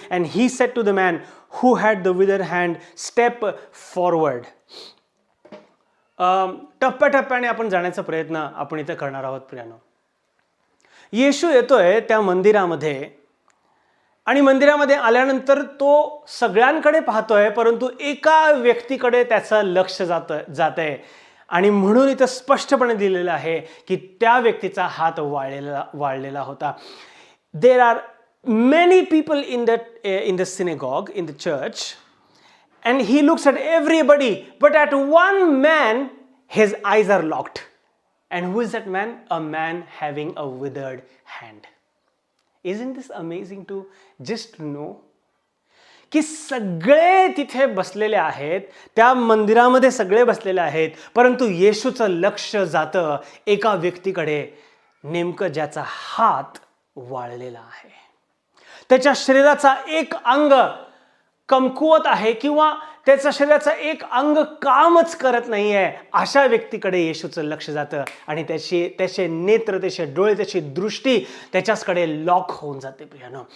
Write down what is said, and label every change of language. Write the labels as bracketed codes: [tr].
[en] And he said to the man who had the withered hand, step forward. [mr] टप्प्याटप्प्याने आपण जाण्याचा प्रयत्न आपण इथे करणार आहोत प्रियानो. येशू येतोय त्या मंदिरामध्ये आणि मंदिरामध्ये आल्यानंतर तो सगळ्यांकडे पाहतोय, परंतु एका व्यक्तीकडे त्याचं लक्ष जातंय आणि म्हणून इथं स्पष्टपणे दिलेलं आहे की त्या व्यक्तीचा हात वाळलेला होता. [en] There are many people in the synagogue, in the church, and he looks at everybody, but at one man his eyes are locked. And who is that man? A man having a withered hand. Isn't this amazing to just know? [mr] की सगळे तिथे बसलेले आहेत, त्या मंदिरामध्ये सगळे बसलेले आहेत, परंतु येशूचं लक्ष जातं एका व्यक्तीकडे, नेमकं ज्याचा हात वाळलेला आहे. त्याच्या शरीराचा एक अंग कमकुवत आहे किंवा त्याच्या शरीराचं एक अंग कामच करत नाहीये, अशा व्यक्तीकडे येशूचं लक्ष जातं आणि त्याचे नेत्र, त्याचे डोळे, त्याची दृष्टी त्याच्याकडे लॉक होऊन जाते प्रियानो.